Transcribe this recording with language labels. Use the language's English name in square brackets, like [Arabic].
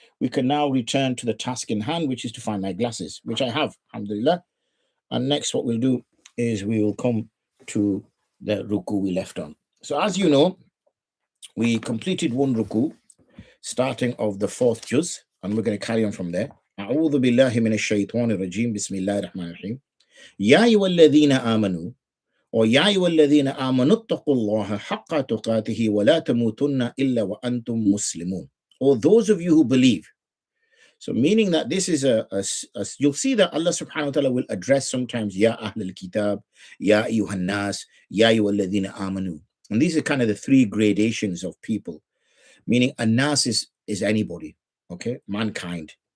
[English] We can now return to the task in hand, which is to find my glasses, which I have, alhamdulillah. And next, what we'll do is we will come to the ruku we left on. So as you know, we completed one ruku, starting of the fourth juz, and we're going to carry on from there. [Arabic] أعوذ بالله من الشيطان الرجيم بسم الله الرحمن الرحيم يا أيها الذين آمنوا ويا أيها الذين آمنوا اتقوا الله حق تقاته ولا تموتن إلا وأنتم مسلمون. [English] Or those of you who believe. So meaning that this is you'll see that Allah subhanahu wa ta'ala will address sometimes [Arabic] Ya Ahl al-Kitab, Ya Ayyuhan Nas, Ya Ayyuhal Ladhina Amanu. [English] And these are kind of the three gradations of people. Meaning An-Nas is anybody, okay, mankind.